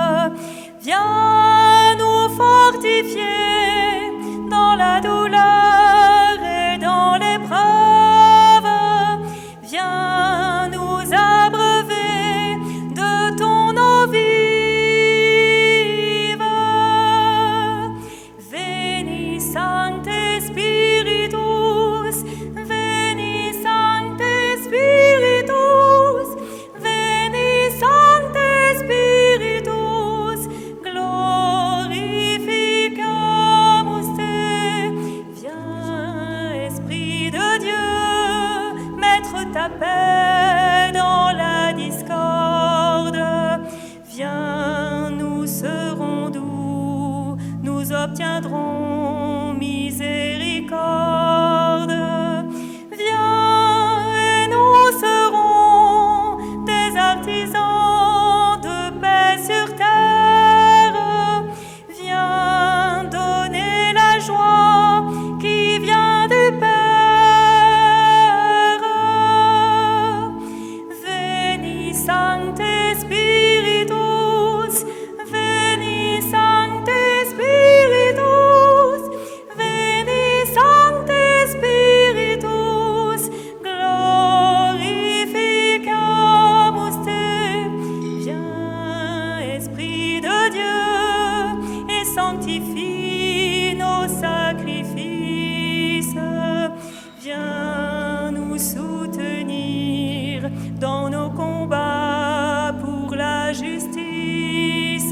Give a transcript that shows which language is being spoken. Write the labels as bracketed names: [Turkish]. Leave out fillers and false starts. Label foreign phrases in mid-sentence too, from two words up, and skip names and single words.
[French] Viens nous fortifier dans la douleur et dans l'épreuve. Viens nous abreuver de ton eau vive. [Latin] Veni Sancte Spiritus, Veni Sancte Spiritus, Veni Sancte Spiritus, glorificamus te. [French] Viens, Esprit de Dieu, mettre ta paix dans la discorde. Viens, nous serons doux, nous obtiendrons miséricorde. Viens et nous serons des artisans de paix sur terre. Viens donner la joie qui vient du Père. [Latin] Veni Sancte Spiritus, Veni Sancte Spiritus, Veni Sancte Spiritus, glorificamus te. [French] Viens, Esprit de Dieu, et sanctifie nos sacrifices. Viens nous soutenir dans nos combats pour la justice.